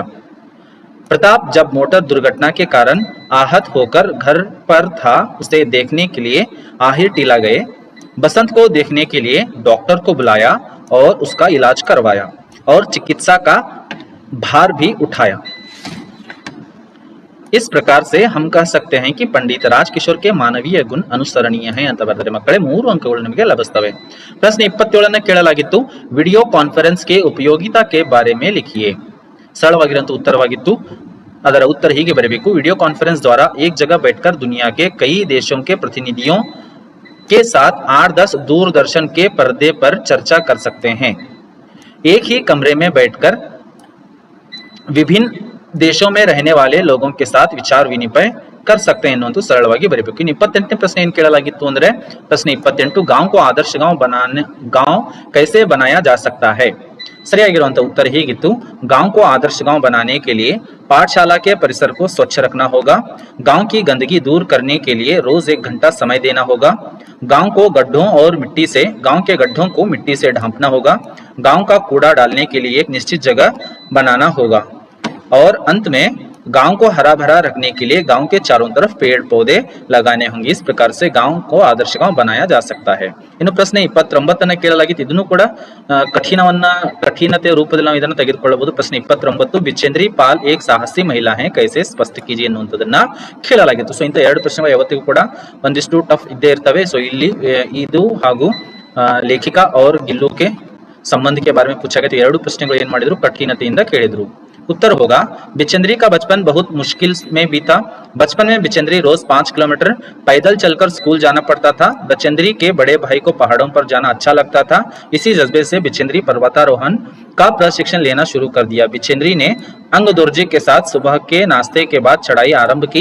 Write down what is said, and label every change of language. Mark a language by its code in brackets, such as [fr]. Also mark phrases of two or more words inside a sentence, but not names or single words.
[hi] प्रताप जब मोटर दुर्घटना के कारण आहत होकर घर पर था, उसे देखने के लिए आहिर टीला गए. बसंत को देखने के लिए डॉक्टर को बुलाया और उसका इलाज करवाया और चिकित्सा का भार भी उठाया. इस प्रकार से हम कह सकते हैं कि पंडित राजकिशोर के मानवीय गुण अनुसरणीय हैं [kn] ಅಂತ ಬರೆದರೆ ಮಕ್ಕಳೇ 3 ಅಂಕಗಳು ನಿಮಗೆ ಲಭಿಸ್ತವೆ. ಪ್ರಶ್ನೆ 27 ಕೇಳಲಾಗಿತ್ತು. ವಿಡಿಯೋ ಕಾನ್ಫರೆನ್ಸ್ [hi] के उपयोगिता के बारे में लिखिए. [kn] ಸರಳವಾಗಿರುವಂತ ಉತ್ತರವಾಗಿತ್ತು. ಅದರ ಉತ್ತರ ಹೀಗೆ ಬರೆಯಬೇಕು. [hi] वीडियो कॉन्फ्रेंस द्वारा एक जगह बैठकर दुनिया के कई देशों के प्रतिनिधियों के साथ 8-10 दूरदर्शन के पर्दे पर चर्चा कर सकते हैं. एक ही कमरे में बैठकर विभिन्न देशों में रहने वाले लोगों के साथ विचार विनिमय कर सकते हैं [kn] ಅನ್ನೋದು ಸರಳವಾಗಿ ಬರೆಯಬೇಕು. ಇನ್ನು 28ನೇ ಪ್ರಶ್ನೆ ಏನು ಕೇಳಲಾಗಿತ್ತು ಅಂದ್ರೆ ಪ್ರಶ್ನೆ 28 [hi] गांव को आदर्श गांव कैसे बनाया जा सकता है. [kn] ಸರಿಯಾಗಿರುವಂತ ಉತ್ತರ ಹೀಗಿತ್ತು. [hi] गांव को आदर्श गांव बनाने के लिए पाठशाला के परिसर को स्वच्छ रखना होगा. गांव की गंदगी दूर करने के लिए रोज 1 घंटा समय देना होगा. गांव को गड्ढों और मिट्टी से गांव के गड्ढों को मिट्टी से ढांपना होगा. गांव का कूड़ा डालने के लिए एक निश्चित जगह बनाना होगा. और अंत में गांव को हरा भरा रखने के लिए गांव के चारों तरफ पेड़ पौधे लगाने होंगे. इस प्रकार से गांव को आदर्श गांव बनाया जा सकता है. [kn] ಇನ್ನು ಪ್ರಶ್ನೆ 29 ಕೇಳಲಾಗಿತ್ತು. ಇದನ್ನು ಕೂಡ ಕಠಿಣತೆ ರೂಪದಲ್ಲಿ ನಾವು ಇದನ್ನು ತೆಗೆದುಕೊಳ್ಳಬಹುದು. ಪ್ರಶ್ನೆ 29 ಬಿಚೇಂದ್ರಿ ಪಾಲ್ [hi] एक साहसी महिला है, कैसे स्पष्ट कीजिए [kn] ಎನ್ನುವಂತದನ್ನ ಕೇಳಲಾಗಿತ್ತು. ಸೊ ಇಂತ 2 ಪ್ರಶ್ನೆಗಳು ಯಾವತ್ತಿಗೂ ಕೂಡ ಒಂದಿಷ್ಟು ಟಫ್ ಇದ್ದೇ ಇರ್ತವೆ. ಸೊ ಇಲ್ಲಿ ಇದು ಹಾಗೂ ಲೇಖಿಕಾ [hi] और गिल्लू के संबंध के बारे में पूछा गया. [kn] 2 ಪ್ರಶ್ನೆಗಳು ಏನು ಮಾಡಿದ್ರು ಕಠಿಣತೆಯಿಂದ ಕೇಳಿದ್ರು. [hi] उत्तर होगा बिचेंद्री का बचपन बहुत मुश्किल में बीता. बचपन में बिचेंद्री रोज 5 किलोमीटर पैदल चलकर स्कूल जाना पड़ता था. बिचेंद्री के बड़े भाई को पहाड़ों पर जाना अच्छा लगता था. इसी जज्बे से बिचेंद्री पर्वतारोहण का प्रशिक्षण लेना शुरू कर दिया. बिचेंद्री ने अंगदोर्जी के साथ सुबह के नाश्ते के बाद चढ़ाई आरंभ की.